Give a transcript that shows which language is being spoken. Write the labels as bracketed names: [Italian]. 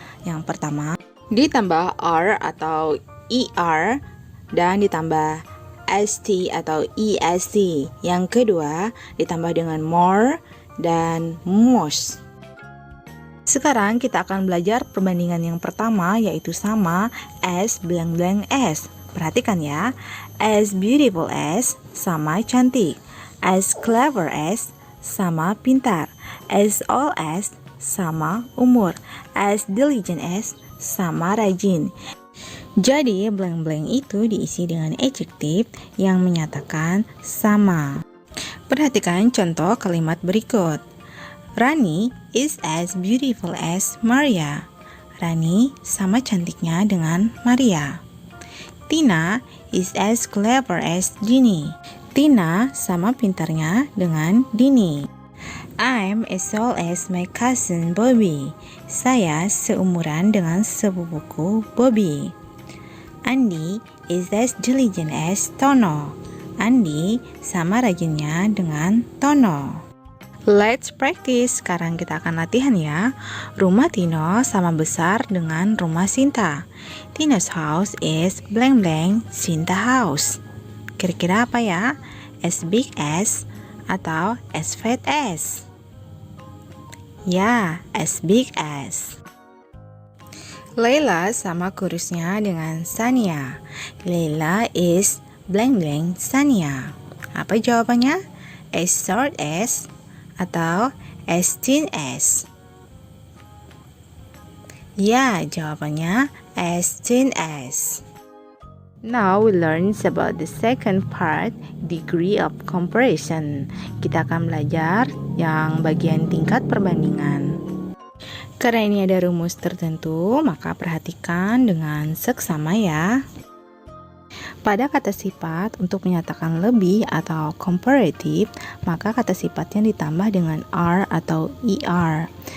[Indonesian] Yang pertama, ditambah r atau er, dan ditambah st atau est. Yang kedua, ditambah dengan more dan most. Sekarang kita akan belajar perbandingan yang pertama, yaitu sama as _as. Perhatikan ya, [English] as beautiful as [Indonesian] sama cantik, [English] as clever as [Indonesian] sama pintar, [English] as old as [Indonesian] sama umur, [English] as diligent as [Indonesian] sama rajin. Jadi blank-blank itu diisi dengan adjective yang menyatakan sama. Perhatikan contoh kalimat berikut. [English] Rani is as beautiful as Maria. [Indonesian] Rani sama cantiknya dengan Maria. [English] Tina is as clever as Dini. [Indonesian] Tina sama pintarnya dengan Dini. [English] I'm as old as my cousin Bobby. [Indonesian] Saya seumuran dengan sepupuku Bobby. [English] Andi is as diligent as Tono. [Indonesian] Andi sama rajinnya dengan Tono. [English] Let's practice. [Indonesian] Sekarang kita akan latihan ya. Rumah Tino sama besar dengan rumah Sinta. [English] Tino's house is blank Sinta house. [Indonesian] Kira-kira apa ya? [English] As big as [Indonesian] atau [English] as fat as? [Indonesian] Ya, [English] as big as. [Indonesian] Leila sama kurusnya dengan Sania. [English] Leila is blank Sania. [Indonesian] Apa jawabannya? [English] As short as [Indonesian] atau [English] as thin as? [Indonesian] Ya, jawabannya [English] as thin as. Now we learn about the second part, degree of comparison. [Indonesian] Kita akan belajar yang bagian tingkat perbandingan. Karena ini ada rumus tertentu, maka perhatikan dengan seksama ya. Pada kata sifat, untuk menyatakan lebih atau comparative, maka kata sifatnya ditambah dengan r atau er.